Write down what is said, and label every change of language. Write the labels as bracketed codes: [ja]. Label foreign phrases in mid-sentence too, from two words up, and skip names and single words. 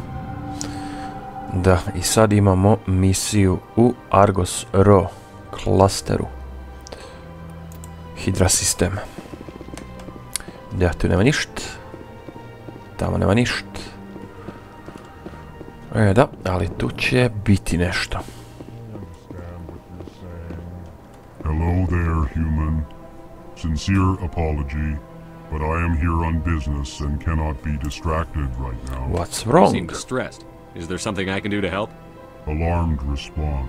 [bs] Da, i sad imamo misiju u Argos Ro klasteru. Hydra sistem. Da, tu nema ništa. Tamo nema ništa. Da, ali tu će biti nešto. [en] Hello there, human. Sincere apology, but I am here on business and cannot be distracted right now. What's wrong? You seem distressed. Is there something I can do to help? Alarmed response.